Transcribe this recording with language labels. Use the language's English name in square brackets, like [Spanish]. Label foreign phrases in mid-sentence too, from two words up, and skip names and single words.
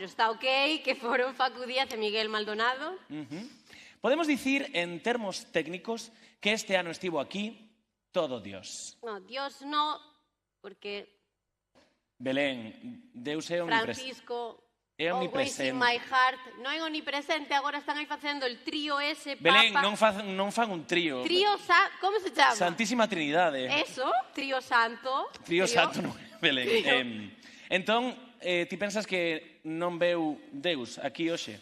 [Galician] pero está ok, que foron Facu Díaz e Miguel Maldonado. Podemos dicir, en termos técnicos, que este ano estivo aquí todo Dios. [Spanish] No, Dios no, porque [Galician] Belén, Deus é omnipresente. Francisco... É [English] Always in [Galician] omnipresente. [English] my heart. [Galician] Non é omnipresente, agora están aí facendo [Spanish] el trío ese, [Galician] Belén, Papa. non fan un trío. Como se chama? Santísima Trinidade. Eso, trío santo. Trío santo non é Belén. Entón, ti pensas que non veu Deus aquí hoxe?